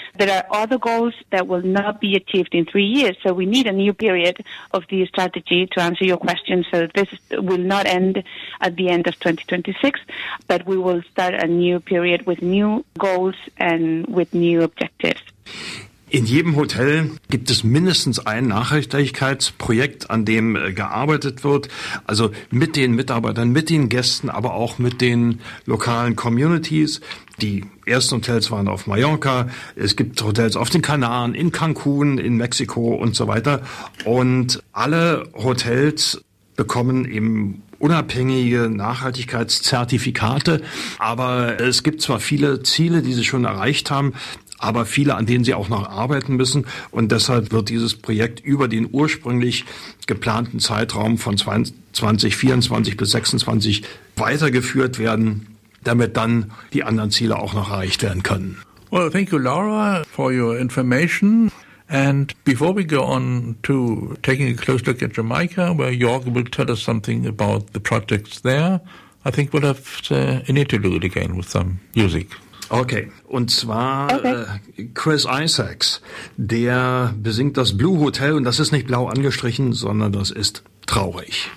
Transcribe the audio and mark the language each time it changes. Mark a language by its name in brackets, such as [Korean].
[English] There are other goals that will not be achieved in 3 years, so we need a new period of the strategy to answer your question. So this will not end at the end of 2026, but we will start a new period with new goals and with new objectives. [German] In jedem Hotel gibt es mindestens ein Nachhaltigkeitsprojekt, an dem gearbeitet wird, also mit den Mitarbeitern, mit den Gästen, aber auch mit den lokalen Communities. Die ersten Hotels waren auf Mallorca, es gibt Hotels auf den Kanaren, in Cancun, in Mexiko und so weiter. Und alle Hotels bekommen eben unabhängige Nachhaltigkeitszertifikate, aber es gibt zwar viele Ziele, die sie schon erreicht haben, aber viele, an denen sie auch noch arbeiten müssen. Und deshalb wird dieses Projekt über den ursprünglich geplanten Zeitraum von 2024 bis 2026 weitergeführt werden, damit dann die anderen Ziele auch noch erreicht werden können. [English] Well, thank you, Laura, for your information. And before we go on to taking a close look at Jamaica, where Jörg will tell us something about the projects there, I think we'll have an interlude again with some music. [German] Okay, und zwar Chris Isaacs, der besingt das Blue Hotel und das ist nicht blau angestrichen, sondern das ist traurig.